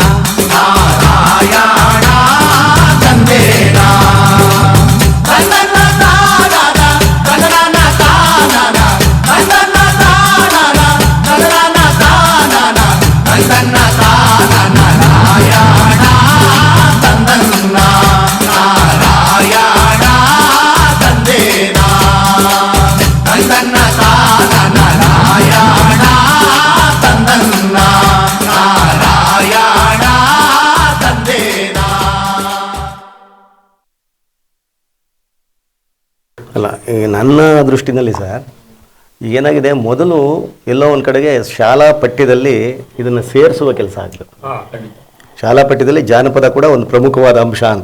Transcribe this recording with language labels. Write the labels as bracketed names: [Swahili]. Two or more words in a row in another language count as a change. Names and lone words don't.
[Kannada] ನಾರಾಯಣ ತಂದೇನ ತಂದನ ತಾನನ ತಂದನ ತಾನನ ತಂದನ ತಾನನ ತಂದನ ತಾನನ ತಂದನ ತಾನನ ನಾರಾಯಣ ತಂದನ ನಾರಾಯಣ ತಂದೇನ ತಂದನ ತಾನನ ನಾರಾಯಣ ತಂದನ ನಾರಾಯಣ ತಂದೇನ ಅಲ್ಲ ಈಗ ನನ್ನ ದೃಷ್ಟಿನಲ್ಲಿ ಸರ್ ಏನಾಗಿದೆ, ಮೊದಲು ಎಲ್ಲೋ ಒಂದು ಕಡೆಗೆ ಶಾಲಾ ಪಠ್ಯದಲ್ಲಿ ಇದನ್ನು ಸೇರಿಸುವ ಕೆಲಸ ಆಗಬೇಕು. ಶಾಲಾ ಪಠ್ಯದಲ್ಲಿ ಜಾನಪದ ಕೂಡ ಒಂದು ಪ್ರಮುಖವಾದ ಅಂಶ ಅಂತ.